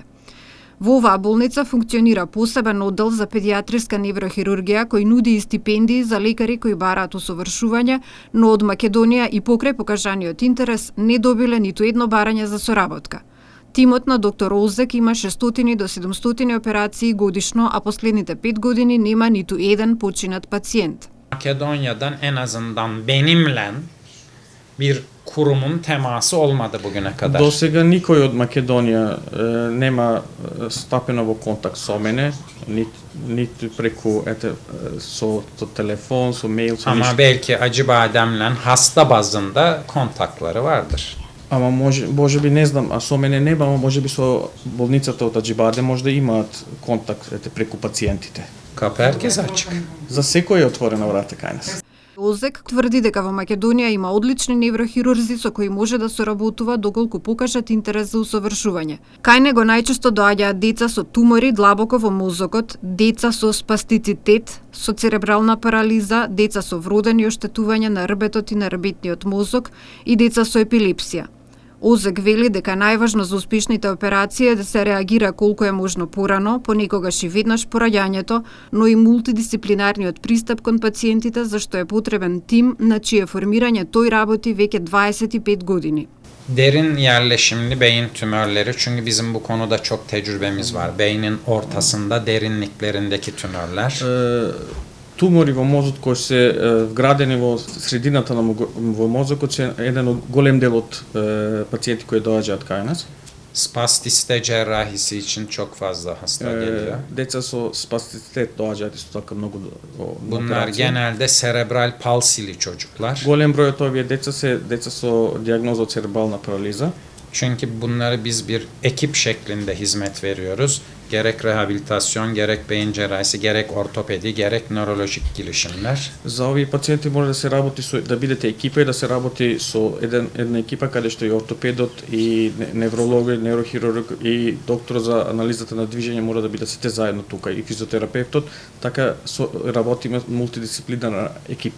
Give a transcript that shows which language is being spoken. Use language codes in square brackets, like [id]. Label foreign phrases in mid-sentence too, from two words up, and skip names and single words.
[mk] Во оваа болница функционира посебен оддел за педијатриска неврохирургија кој нуди и стипендии за лекари кои бараат усовршување, но од Македонија и покрај покажаниот интерес не добиле ниту едно барање за соработка. Тимот на доктор Озек има 600 до 700 операции годишно, а последните 5 години нема ниту еден починат пациент. [tr] Makedonya'dan en azından benimle bir kurumun teması olmadı bugüne kadar. [mk] До сега никој од Македонија нема стапено во контакт со мене, ниту преку со телефон, со мејл, со [tr] Ama belki Acıbadem'le hasta bazında kontakları vardır. [mk] Ама може би не знам, а со мене нема, ама може би со болницата од Аџибаде може да имаат контакт преку пациентите. [tr] Kapı herkes açık. [mk] За секој е отворена врата кај нас. Озек тврди дека во Македонија има одлични неврохирурзи со кои може да соработува доколку покажат интерес за усовршување. Кај него најчесто доаѓаат деца со тумори длабоко во мозокот, деца со спастицитет, со церебрална парализа, деца со вродени оштетувања на рбетот и на рбетниот мозок и деца со епилепсија. Озек вели дека најважно за успешните операции е да се реагира колку е можно порано, понекогаш и веднаш по раѓањето, но и мултидисциплинарниот пристап кон пациентите, зашто е потребен тим на чие формирање тој работи веќе 25 години. [tr] Derin yerleşimli beyin tümörleri, çünkü bizim bu konuda çok tecrübemiz var. Beynin ortasında, derinliklerindeki tümörler. [mk] Тумори во мозокот кои се вградени во средината на во мозокот се еден од голем дел од пациенти кои доаѓаат кај нас. [tr] Spastisite cerrahisi için çok fazla hasta geliyor. [mk] Деца со спастицитет доаѓаат исто така многу [tr] Bunlar genelde serebral palsili çocuklar. [mk] Голем број од овие деца се деца со дијагноза од церебрална парализа. [tr] Çünkü bunları biz bir ekip şeklinde hizmet veriyoruz. Gerek rehabilitasyon, gerek beyin cerrahisi, gerek ortopedi, gerek nörolojik girişimler. [mk] За овие пациенти може да се работи со да бидете екипа и да се работи со една екипа каде што и ортопедот и неврологот, неврохирург и доктор за анализата на движење мора да бидат сите заедно тука и физиотерапевтот, така работиме мултидисциплинарна екипа.